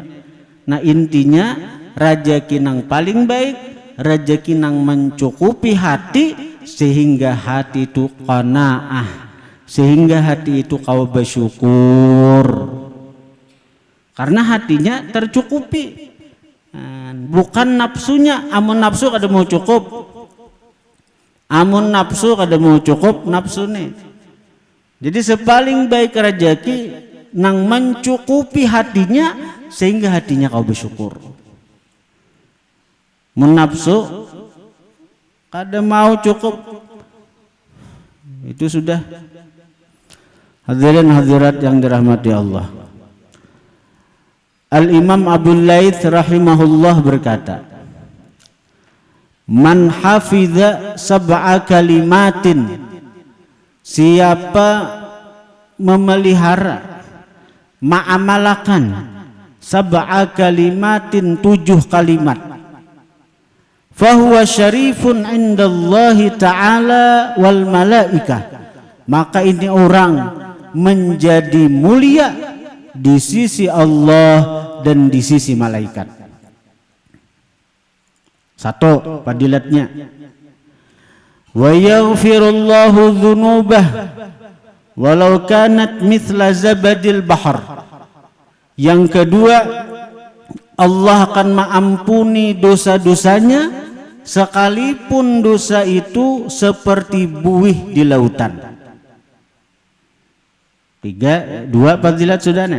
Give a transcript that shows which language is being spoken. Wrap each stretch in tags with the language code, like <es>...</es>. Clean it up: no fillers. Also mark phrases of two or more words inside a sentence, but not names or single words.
<id>Nah intinya rezeki yang paling baik, rezeki yang mencukupi hati sehingga hati itu qanaah, sehingga hati itu kau bersyukur karena hatinya tercukupi. Bukan nafsunya,</id> <bjn>amun nafsu kada mau cukup, amun nafsu kada mau cukup nafsu nih.</bjn> <id>Jadi sepaling baik rezeki nang mencukupi hatinya sehingga hatinya kau bersyukur.</id> <bjn>Mun nafsu kada mau cukup, itu sudah.</bjn> <id>Hadirin hadirat yang dirahmati Allah. Al-Imam Abu Laits rahimahullah berkata,</id> <ar>من حفظ سبع kalimatin,</ar> <id>siapa memelihara,</id> <ar>معاملة سبع كلمات,</ar> <id>7 kalimat,</id> <ar>فهو شريف عند الله تعالى والملائكة,</ar> <id>maka ini orang menjadi mulia di sisi Allah dan di sisi malaikat. 1 fadilatnya,</id> <ar>ويغفر الله ذنوبه ولو كانت مثل زبد البحر.</ar> <id>Yang kedua, Allah akan mengampuni dosa-dosanya sekalipun dosa itu seperti buih di lautan. 2 fadilat sudah nih.</id>